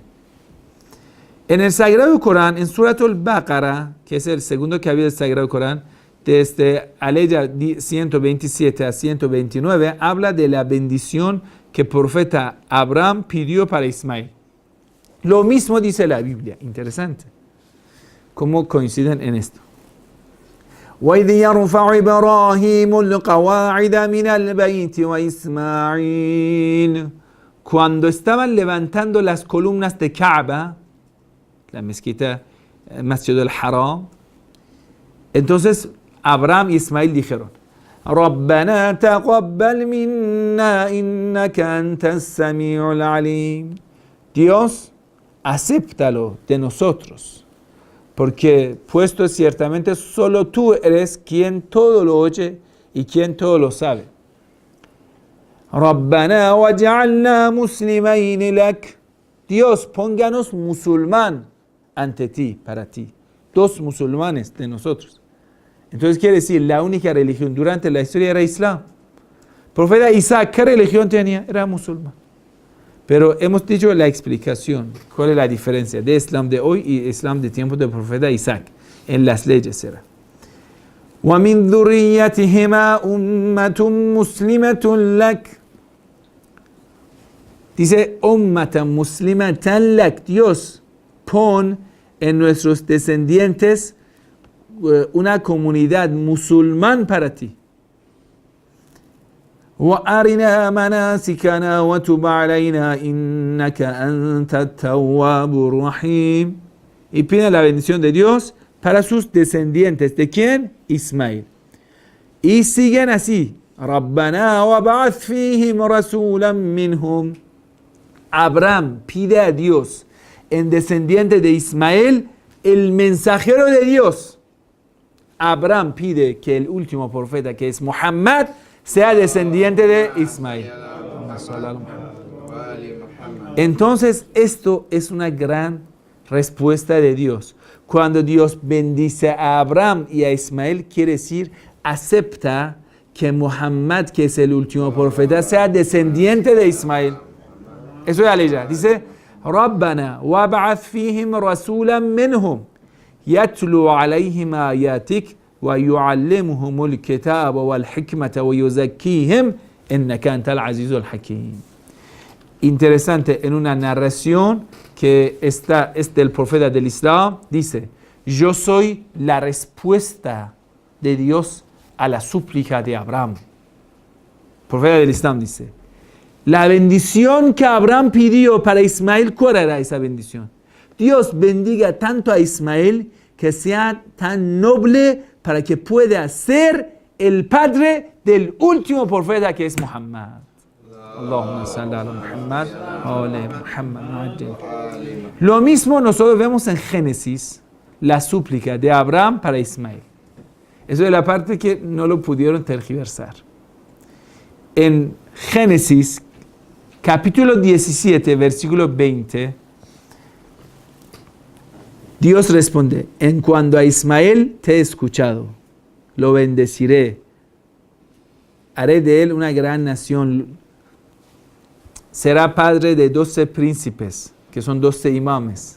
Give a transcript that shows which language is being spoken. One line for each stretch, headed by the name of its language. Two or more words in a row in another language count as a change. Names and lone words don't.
Spanish: En el Sagrado Corán, en Suratul Baqara, que es el segundo que había del Sagrado Corán, desde aleya 127 a 129, habla de la bendición que el profeta Abraham pidió para Ismael. Lo mismo dice la Biblia. Interesante. ¿Cómo coinciden en esto?
Arabic: وَإِذْ يَرْفَعُ إِبْرَاهِيمُ الْقَوَاعِدَ مِنَ الْبَيْتِ وَإِسْمَاعِيلُ.
Spanish: Cuando estaban levantando las columnas de Kaaba, la mezquita, Masjid al-Haram, entonces Abraham y Ismael dijeron,
Arabic: رَبَّنَا تَقَبَّلْ مِنَّا إِنَّكَ أَنْتَ السَّمِيعُ الْعَلِيمُ.
Spanish: Dios, acéptalo de nosotros, porque puesto ciertamente solo tú eres quien todo lo oye y quien todo lo sabe.
Arabic: ربنا واجعلنا مسلمين لك.
Spanish: Dios, pónganos musulmán ante ti, para ti. Dos musulmanes de nosotros. Entonces quiere decir, la única religión durante la historia era Islam. Profeta Isaac, ¿qué religión tenía? Era musulmán. Pero hemos dicho la explicación, cuál es la diferencia de Islam de hoy y Islam de tiempo del profeta Isaac. En las leyes era.
Arabic: وَمِن ذُرِّيَّتِهِمَا أُمَّةٌ مُسْلِمَةٌ لَكَ.
Spanish: Dice,
Arabic: أمة مسلمة لك.
Spanish: Dios, pon en nuestros descendientes una comunidad musulmán para ti.
Arabic: وَأَرِنَا مَنَاسِكَنَا وَتُبْ عَلَيْنَا إِنَّكَ أَنْتَ التَّوَّابُ الرَّحِيمُ.
Spanish: Y pide la bendición de Dios para sus descendientes. ¿De quién? Ismael. Y siguen así.
Arabic: رَبَّنَا وَبَعَثْ فِيهِمْ رَسُولًا مِّنْهُمْ.
Spanish: Abraham pide a Dios, en descendiente de Ismael, el mensajero de Dios. Abraham pide que el último profeta, que es Muhammad, sea descendiente de Ismael. Entonces, esto es una gran respuesta de Dios. cuando Dios bendice a Abraham y a Ismael, quiere decir, acepta que Muhammad, que es el último profeta, sea descendiente de Ismael. Eso es aleya. Dice,
Arabic: ربنا وابعث فيهم رسولا منهم يتلو عليهم آياتك ويعلمهم الكتاب والحكمة ويزكيهم إنك أنت العزيز الحكيم.
Spanish: Interesante, en una narración que es del profeta del Islam, dice, yo soy la respuesta de Dios a la súplica de Abraham. El profeta del Islam dice, la bendición que Abraham pidió para Ismael, ¿cuál era esa bendición? Dios bendiga tanto a Ismael que sea tan noble para que pueda ser el padre del último profeta que es Muhammad.
Arabic: اللهم صل على محمد وعلى محمد.
Spanish: Lo mismo nosotros vemos en Génesis, la súplica de Abraham para Ismael. Eso es la parte que no lo pudieron tergiversar. En Génesis, capítulo 17, versículo 20, Dios responde, en cuanto a Ismael te he escuchado, lo bendeciré, haré de él una gran nación, será padre de 12 príncipes, que son 12 imames.